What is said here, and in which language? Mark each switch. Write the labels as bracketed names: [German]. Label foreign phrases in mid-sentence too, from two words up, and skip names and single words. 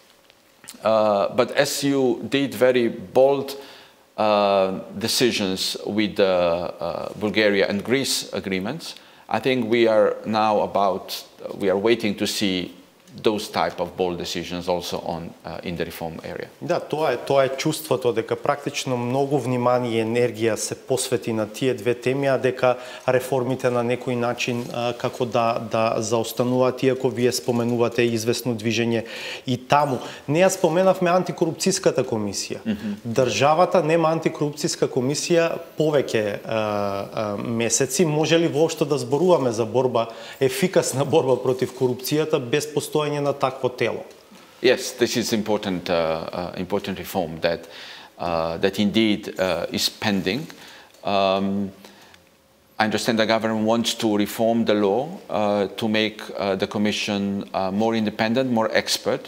[English] But as you did very bold decisions with the Bulgaria and Greece agreements, I think we are now we are waiting to see those type of bold decisions also in the reform area. [Macedonian] Да, тоа е чувството дека практично многу внимание и енергија се посвети на тие две теми, а дека реформите на некој начин како да заостануваат, иако вие споменувате известно движење и таму. Не ја споменавме антикорупцијската комисија. Државата нема антикорупцијска комисија повеќе месеци. Може ли воопшто да зборуваме за борба, ефикасна борба против корупцијата без постоење на такво тело? [English] Yes, this is important reform that indeed is pending. I understand the government wants to reform the law to make the Commission more independent, more expert.